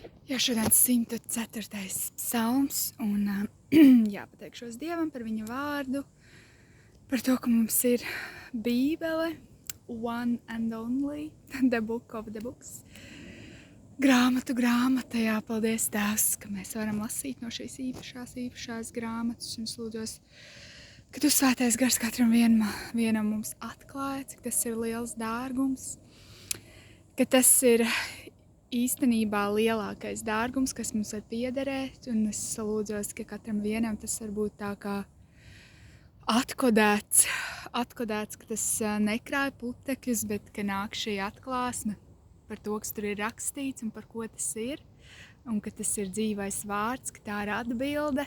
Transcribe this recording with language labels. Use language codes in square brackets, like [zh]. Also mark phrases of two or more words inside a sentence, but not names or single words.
[lv] Jā, šodien 104. psalms, un jāpateikšos Dievam par viņa vārdu, par to, ka mums ir Bībele, [en] one and only, the book of the books. [lv] Grāmatu grāmatā, paldies Tēvs, ka mēs varam lasīt no šīs īpašās grāmatas, un lūdzos, ka Tu svētais gars katram vienam mums atklāja, cik tas ir liels dārgums, ka tas ir īstenībā lielākais dārgums, kas mums var piederēt, un es lūdzos, ka katram vienam tas var būt tā kā atkodēts, ka tas nekrāja putekļus, bet ka nāk šī atklāsme par to, kas tur ir rakstīts un par ko tas ir, un ka tas ir dzīvais vārds, ka tā ir atbilde.